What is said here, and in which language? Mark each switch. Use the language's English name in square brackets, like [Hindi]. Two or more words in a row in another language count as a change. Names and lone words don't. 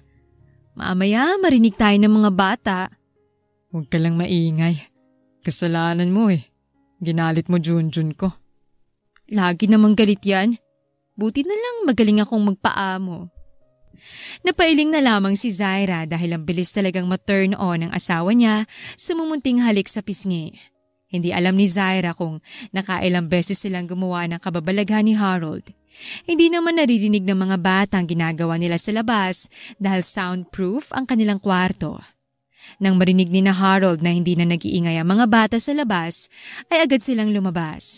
[Filipino] Mamaya marinig tayo ng mga bata. Huwag ka lang maingay. Kasalanan mo eh. Ginalit mo Junjun ko. Lagi namang galit yan. Buti na lang magaling akong magpaamo. Napailing na lamang si Zaira dahil ang bilis talagang ma-turn on ang asawa niya sa mumunting halik sa pisngi. Hindi alam ni Zaira kung nakailang beses silang gumawa ng kababalaghan ni Harold. Hindi naman naririnig ng mga bata ang ginagawa nila sa labas dahil soundproof ang kanilang kwarto. Nang marinig ni na Harold na hindi na nag-iingay ang mga bata sa labas, ay agad silang lumabas.